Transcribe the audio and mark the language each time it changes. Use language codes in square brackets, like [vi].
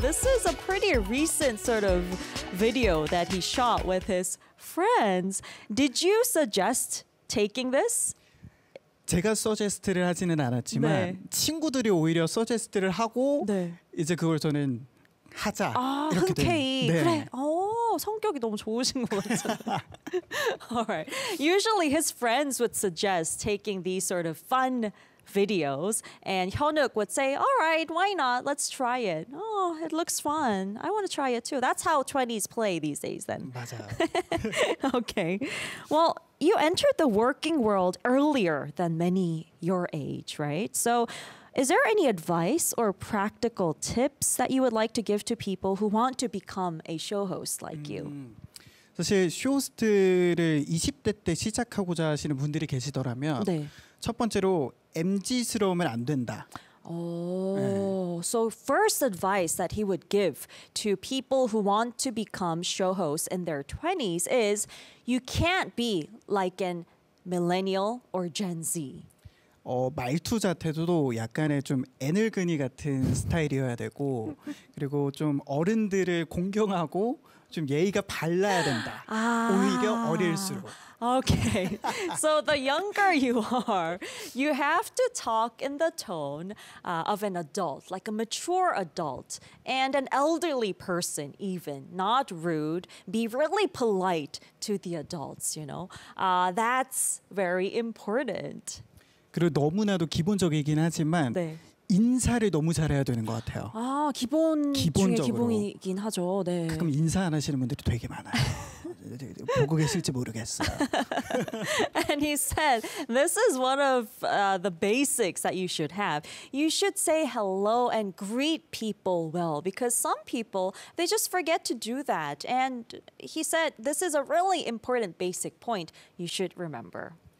[en] This is a pretty recent sort of video that he shot with his friends. Did you suggest taking this? [ko] 제가 서제스트를 하지는 않았지만 네. 친구들이 오히려 서제스트를 하고 네. 이제 그걸 저는 하자. 아, 이렇게 흔쾌히. 네. 그래. 오, 성격이 너무 좋으신 것 같아요. [en] All right. Usually his friends would suggest taking these sort of fun videos, and Hyunwook would say, all right, why not? Let's try it. Oh, it looks fun. I want to try it too. That's how 20s play these days then. Okay. Well, you entered the working world earlier than many your age, right? So is there any advice or practical tips that you would like to give to people who want to become a show host like you? [ko] 사실 쇼호스트를 20대 때 시작하고자 하시는 분들이 계시더라면 네. 첫 번째로 MG스러우면 안 된다. [en] So first advice that he would give to people who want to become show hosts in their 20s is you can't be like an millennial or Gen Z. [ko] 말투 자체도 약간의 좀 애늙은이 같은 스타일이어야 되고 그리고 좀 어른들을 공경하고 좀 예의가 발라야 된다. 아~ 오히려 어릴수록. [en] Okay. So the younger you are, you have to talk in the tone of an adult, like a mature adult and an elderly person even, not rude. Be really polite to the adults, you know. That's very important. [ko] 그리고 너무나도 기본적이긴 하지만 네. 인사를 너무 잘해야 되는 것 같아요. 아, 기본 기본적으로. 중에 기본이긴 하죠. 네. 가끔 인사 안 하시는 분들이 되게 많아요. 보고 계실지 모르겠어요. [en] And he said, this is one of the basics that you should have. You should say hello and greet people well because some people, they just forget to do that. And he said, this is a really important basic point you should remember.